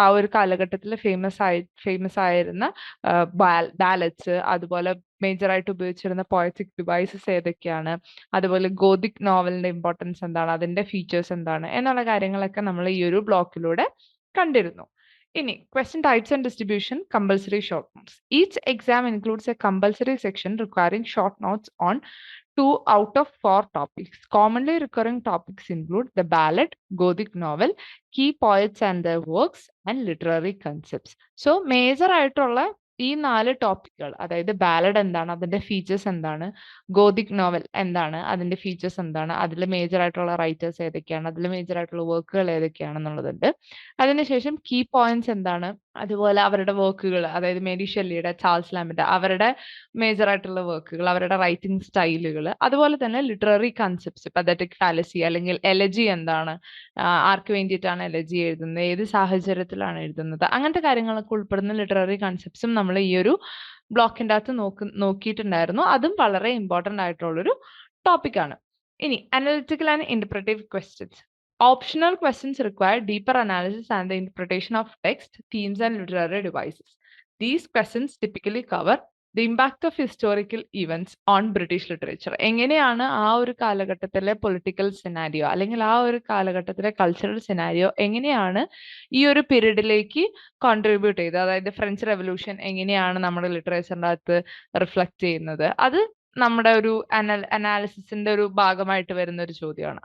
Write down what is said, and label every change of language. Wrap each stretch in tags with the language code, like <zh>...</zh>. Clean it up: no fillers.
<ml>ആ ഒരു കാലഘട്ടത്തിൽ ഫേമസ് ആയിരുന്ന ബാലറ്റ്സ്, അതുപോലെ മേജറായിട്ട് ഉപയോഗിച്ചിരുന്ന പോയറ്റിക് ഡിവൈസസ് ഏതൊക്കെയാണ്, അതുപോലെ ഗോതിക് നോവലിന്റെ ഇമ്പോർട്ടൻസ് എന്താണ്, അതിന്റെ ഫീച്ചേഴ്സ് എന്താണ് എന്നുള്ള കാര്യങ്ങളൊക്കെ നമ്മൾ ഈ ഒരു ബ്ലോക്കിലൂടെ കണ്ടിരുന്നു.</ml> <en>ഇനി question types and distribution, compulsory short notes. Each exam includes a compulsory section requiring short notes on 2 out of 4 topics. Commonly recurring topics include the ballad, Gothic novel, key poets and their works, and literary concepts.</en> <ml>So major ആയിട്ടുള്ള ഈ 4 ടോപ്പിക്കുകൾ, അതായത് ballad എന്താണ്, അതിന്റെ features എന്താണ്, Gothic novel എന്താണ്, അതിന്റെ features എന്താണ്, അതിൽ മേജർ ആയിട്ടുള്ള റൈറ്റേഴ്സ് ഏതൊക്കെയാണ്, അതിൽ മേജർ ആയിട്ടുള്ള വർക്കുകൾ ഏതൊക്കെയാണെന്നുള്ളതുണ്ട്. അതിനുശേഷം കീ പോയിന്റ്സ് എന്താണ്, അതുപോലെ അവരുടെ വർക്കുകൾ, അതായത് മേരി ഷെല്ലിയുടെ, ചാൾസ് ലാമ്പിന്റെ അവരുടെ മേജർ ആയിട്ടുള്ള വർക്കുകൾ, അവരുടെ റൈറ്റിംഗ് സ്റ്റൈലുകൾ, അതുപോലെ തന്നെ ലിറ്റററി കൺസെപ്റ്റ്സ്, പതറ്റിക് ഫാലസി അല്ലെങ്കിൽ എലജി എന്താണ്, ആർക്ക് വേണ്ടിയിട്ടാണ് എലജി എഴുതുന്നത്, ഏത് സാഹചര്യത്തിലാണ് എഴുതുന്നത്, അങ്ങനത്തെ കാര്യങ്ങളൊക്കെ ഉൾപ്പെടുന്ന ലിറ്റററി കൺസെപ്റ്റ്സും നമ്മൾ ഈ ഒരു ബ്ലോക്കിന്റെ അകത്ത് നോക്കിയിട്ടുണ്ടായിരുന്നു. അതും വളരെ ഇമ്പോർട്ടന്റ് ആയിട്ടുള്ളൊരു ടോപ്പിക്കാണ്. ഇനി</ml> <en>Analytical and interpretive questions. Optional questions require deeper analysis and the interpretation of text, themes, and literary devices. These questions typically cover the impact of historical events on British literature.</en> <ml>എങ്ങനെയാണ് ആ ഒരു കാലഘട്ടത്തിലെ political scenario അല്ലെങ്കിൽ ആ ഒരു കാലഘട്ടത്തിലെ cultural scenario എങ്ങനെയാണ് ഈ ഒരു പീരീഡിലേക്ക് കോൺട്രിബ്യൂട്ട് ചെയ്തത്, അതായത് ഫ്രഞ്ച് റെവല്യൂഷൻ എങ്ങനെയാണ് നമ്മുടെ ലിറ്ററേച്ചറിൻ്റെ അകത്ത് റിഫ്ലക്ട് ചെയ്യുന്നത്, അത് നമ്മുടെ ഒരു അനാലിസിസിന്റെ ഒരു ഭാഗമായിട്ട് വരുന്ന ഒരു ചോദ്യമാണ്.</ml>